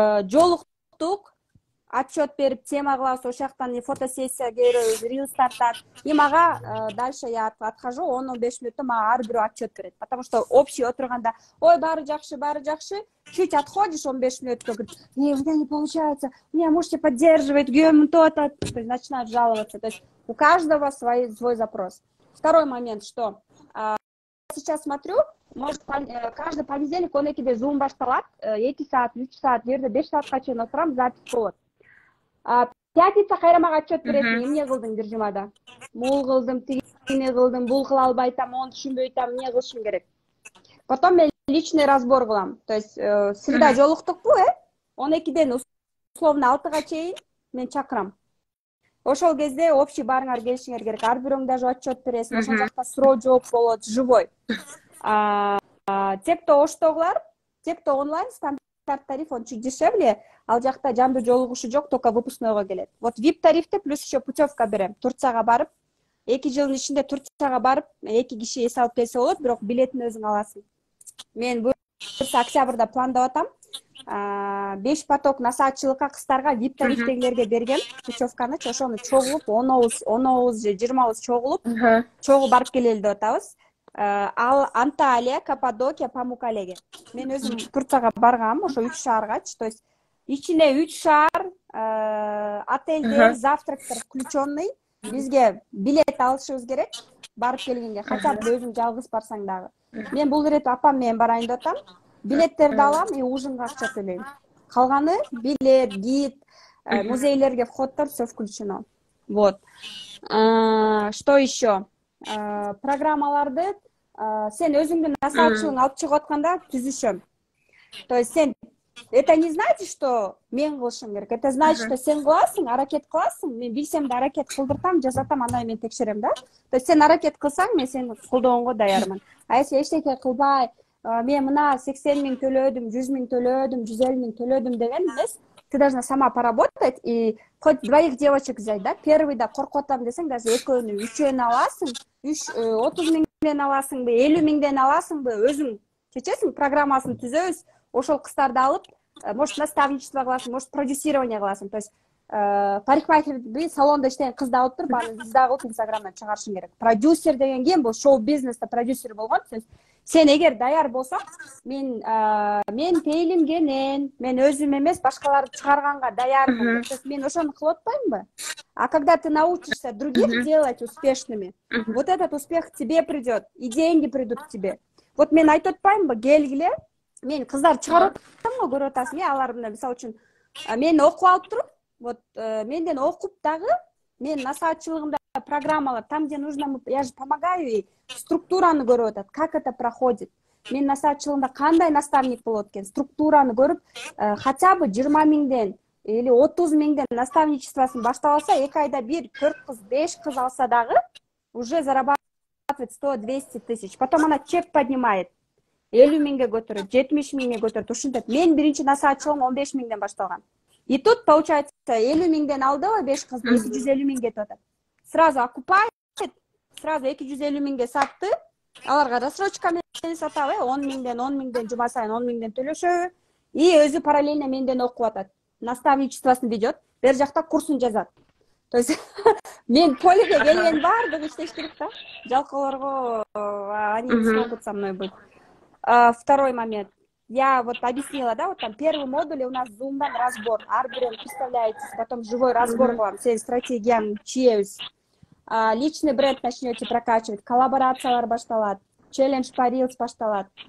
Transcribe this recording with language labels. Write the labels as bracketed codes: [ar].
[ky] Жолуктук, отчет берип, тема кылабыз, ошол жактан фотосессия көрөбүз, рилс тартат. [ru] И [ky] мага [ru] дальше я отхожу, [ky] 10-15 мүнөттө мага ар бирөө отчет берет. [ru] Потому что общий [ky] отурганда, [ru] ой, баары жакшы, чуть отходишь 15 [ky] мүнөткө, [ru] у меня не получается, меня можете поддерживать, [ky] күйөөмүн [ru] то-то, начинают жаловаться. То есть у каждого свой запрос. Второй момент, что сейчас смотрю, может, каждый понедельник [ky] 12-де Zoom башталат, 2 саат, 3 саат, жерде 5 саатка чейин отурам, запись болот. Пятница кайра мага отчет бересиң, эмне кылдың бир жумада? Мул кылдым, тигини кылдым, бул кыла албай атам, мону түшүнбөй атам, эмне кылышым керек? [ru] Потом [ky] мен [ru] личный разбор [ky] кылам. [ru] То есть [ky] среда жолуктукпу, 12ден [ru] условно [ky] 6га чейин мен чакырам. Ошол кезде [ru] общий [ky] барыңар келишиңер керек. Ар бирөөң даже отчет бересиң, ошол жакта суроо жооп болот, [ru] живой. Те, кто [ky] оштогулар, [ru] те, кто онлайн, стандарт тариф, он чуть дешевле, [ky] ал жакта жандуу жолугушу жок, [ru] только [ky] выпускнойго келет. [ru] Вот [ky] VIP тарифте [ru] плюс еще [ky] путевка берем. Турцияга барып, 2 жылдын ичинде Турцияга барып, 2 киши эс алып келсе болот, бирок билетин өзүң аласың. Мен буюрса октябрда пландап атам. 5 поток насаатчылыкка кыздарга VIP тарифтегилерге берген путевканы, ошону чогулуп 10 же 20 чогулуп, чогуу барып келели деп атабыз. Ал Анталия, Каппадокия, Памукалеге. Мен өзүм Турцияга баргам, ошо 3 шааргачы, то есть ичине 3 шаар, отельдер, завтрактар включенный. Бизге билет алышыбыз керек, барып келгенге, хотя бы өзүң жалгыз барсаң дагы. Мен бул ирет апам менен барайын деп атам. Билеттерди алам и ужинга акча төлөйм. Калганы билет, гид, музейлерге входтор [ru] все включено. Вот. Что еще? [ky] Программаларды сен өзүңдүн насаатчылыгың алып чыгып атканда түзүшөм. [ru] То есть сен это не значит, что [ky] мен кылышым керек. [ru] Это значит, что [ky] сен кыласың, аракет кыласың. Мен билсем да аракет кылдыртам, жазатам, андан мен текшерем да. То есть сен аракет кылсаң, мен сени колдогонго даярмын. [ru] А если [ky] эчтеке кылбай, мен мына 80 000 төлөдүм, 100 000 төлөдүм, 150 000 төлөдүм деген эмес. [ru] Ты должна сама поработать и хоть 2 девочек взять, да? [ky] Первыйда коркуп атам десең, даже экөөнү, үчөөнү аласың, 30 000ден аласыңбы, 50 000ден аласыңбы, өзүң чечесиң, программасын түзөбүз. Ошол кыздарды алып, может наставничество кыласың, может продюсирование кыласың. [ru] То есть [ky] парикмахерди салонда иштеген кызды алып туруп, аны визда кылып Инстаграмдан чыгарышың керек. Продюсер деген ким? Бул шоу бизнеста продюсер болгон. То есть Сен эгер даяр болсаң, мен пейилимгенен, мен өзүм эмес башкаларды чыгарганга даярмын. То есть мен ошону кылып атпаймынбы? [ru] А когда ты научишься других делать успешными, вот этот успех к тебе придет, и деньги придут к тебе. [ky] Вот мен айтып атпаймынбы, келгиле, мен кыздар чыгарып атам го, көрүп атасың, алар мына мисалы үчүн мен окуп алып туруп, вот менден окуп дагы мен насаатчылыгымда программалар, [ru] там где нужно, я же помогаю ей, [ky] структураны көрүп атат, [ru] как это проходит. [ky] Мен насаатчылыгымда кандай наставник болот экен, структураны көрүп, [ru] хотя бы [ky] 20 миңден или 30 миңден наставничествосын баштап алса, 2 айда бир 4 кыз, 5 кыз алса дагы [ru] уже зарабатывает 100-200 тысяч. Потом она чек поднимает, [ky] 50 миңге көтөрөт, 70 миңге көтөрөт, ушинтет. Мен биринчи насаатчылыгым 15 миңден башталган. [ru] И тут получается [ky] 50 миңден алдыбы 5 кыз, 250 миң кетип атат. [ru] Сразу окупает, сразу [ky] 250 миңге сатты, аларга рассрочка менен сатабы, 10 миңден жума сайын 10 миңден төлөшөбү, и өзү параллельно менден окуп атат. Наставничествосын ведет, бер жакта курсун жазат. [ru] То есть [ky] мен полиге келген баардыгы иштеш керек да. Жалкоолорго [ru] они не смогут со мной быть. Второй момент. Я вот объяснила, да, вот там первый модуль у нас зумдан разбор. [ky] Ар бирин [ru] представляетесь, потом живой разбор [ky] кылам, сен стратегияны чийебиз. [ru] Личный бренд начнете прокачивать, [ky] коллаборациялар башталат, [ru] челлендж по Reels [ky] башталат.